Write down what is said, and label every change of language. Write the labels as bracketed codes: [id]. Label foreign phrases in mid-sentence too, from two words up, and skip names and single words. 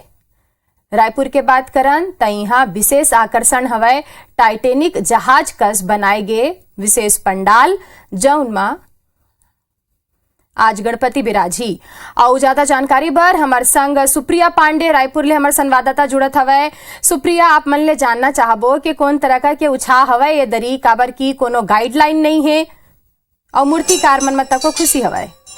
[hne] रायपुर के बात करन त इहाँ विशेष आकर्षण हवय टाइटैनिक जहाज कस बनाए गए विशेष पंडाल जौन मा आज गणपति बिराजी। और ज्यादा जानकारी बर हमार संग सुप्रिया पांडे रायपुर ले हमार संवाददाता जुड़त हवय। सुप्रिया, आप मन ले जानना चाहबो कि कौन तरह के उत्साह हवय ये दरी, काबर की कोनो गाइडलाइन नहीं है और मूर्तिकार मन मत को खुशी हवय।